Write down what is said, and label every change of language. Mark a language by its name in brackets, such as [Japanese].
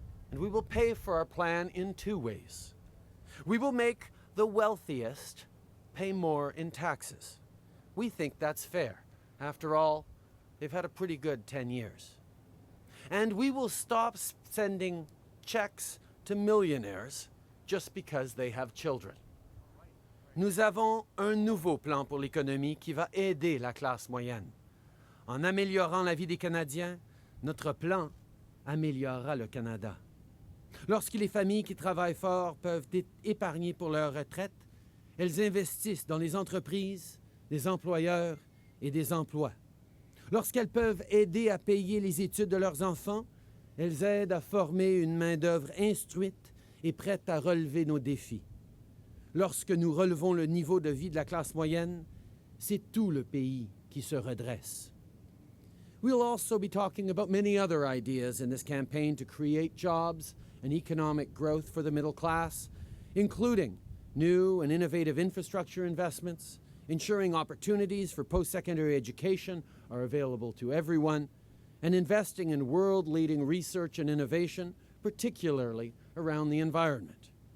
[English] And we will pay for our plan in 2 ways. We will make the wealthiest pay more in taxes. We think that's fair. After all, they've had a pretty good 10 years. And we will stop sending checks to millionaires just because they have children. [French] Nous avons un nouveau plan pour l'économie qui va aider la classe moyenne. En améliorant la vie des Canadiens, notre plan améliorera le Canada. Lorsque les familles qui travaillent fort peuvent épargner pour leur retraite, elles investissent dans les entreprises, des employeurs et des emplois. Lorsqu'elles peuvent aider à payer les études de leurs enfants, elles aident à former une main-d'œuvre instruite et prête à relever nos défis. Lorsque nous relevons le niveau de vie de la classe moyenne, c'est tout le pays qui se redresse. [English] We'll also be talking about many other ideas in this campaign to create jobs and economic growth for the middle class, including new and innovative infrastructure investments, ensuring opportunities for post-secondary education are available to everyone, and investing in world-leading research and innovation, particularly around the environment.